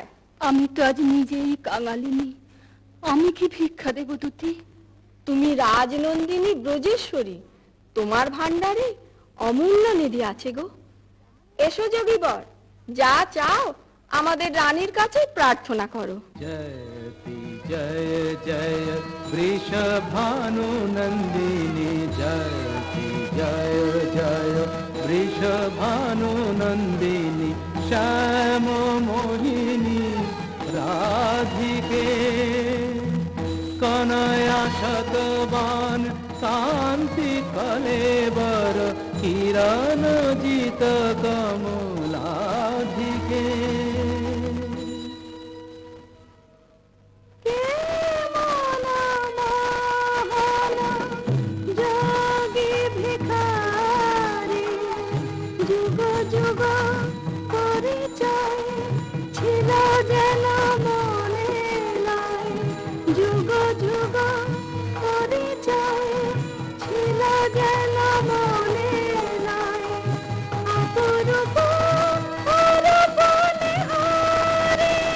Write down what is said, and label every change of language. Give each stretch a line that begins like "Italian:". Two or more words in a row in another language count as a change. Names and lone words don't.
Bangla: আমি তো আজ নিজেই কাঙালিনী, আমি কি ভিক্ষা দেব তুতি? তুমি রাজনন্দিনী ব্রজেশ্বরী, তোমার ভান্ডারে অমূল্য নিধি আছে গো। এসো যোগীবর, যা চাও আমাদের রানীর কাছে প্রার্থনা করো।
Sanskrit: जयति जय जय वृषभानु नन्दिनी, जयति जय जय वृषभानु नन्दिनी, श्याम मोहिनी राधिके कनया शतवान शांति कलेवर, किरण जित कमलाधिके।
Bangla: যোগী ভিখারি যুগ যুগ পরিচয় ছিল যেন মনে নাই, যুগ যুগ পরিচয় ছিল যেন মনে নাই, অপরূপ অরূপ নিহারি।